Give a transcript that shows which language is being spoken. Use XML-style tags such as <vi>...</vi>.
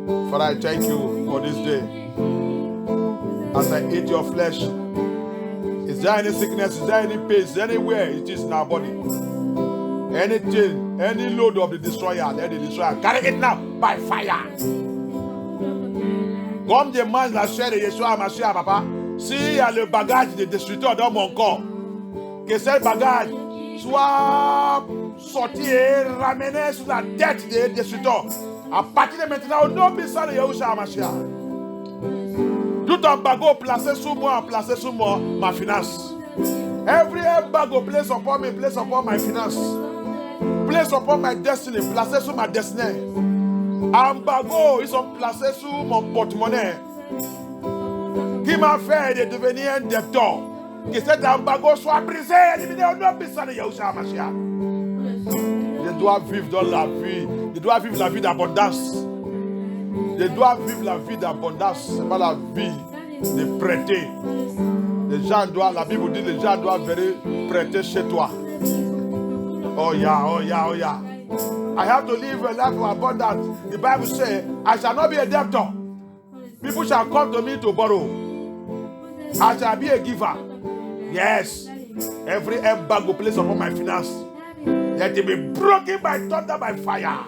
<en>Father, I thank you for this day. As I eat your flesh, is there any sickness? Is there any pain? Is there anywhere it is in our body? Anything, any load of the destroyer, let the destroyer carry it now by fire.</en> <fr>Comme je mange la chair de Yeshua Hamashiach, papa, s'il y a le bagage de destructeur dans mon corps, que ce bagage soit sorti et ramené sur la tête des destructeurs. À partir de maintenant, au nom puissant de Yeshua Hamashiach, tout embargo placé sur moi, ma finance.</fr> <en>Every embargo placed upon me, placed upon my finance, placed upon my destiny,</en> <fr>placé sur ma destinée. Embargo, ils sont placés sur mon porte-monnaie qui m'a fait de devenir un debteur. Que cet embargo soit brisé, éliminé au nom puissant de Yeshua Hamashiach. Je dois vivre dans la vie. Je dois vivre la vie d'abondance. Je dois vivre la vie d'abondance. Ce n'est pas la vie de prêter. Les gens doivent, la Bible dit, les gens doivent venir prêter chez toi.</fr> <en>Oh yeah, oh yeah, oh yeah. I have to live a life of abundance. The Bible says, I shall not be a debtor. People shall come to me to borrow. I shall be a giver. Yes. Every embargo placed upon my finance, let it be broken by thunder, by fire.</en>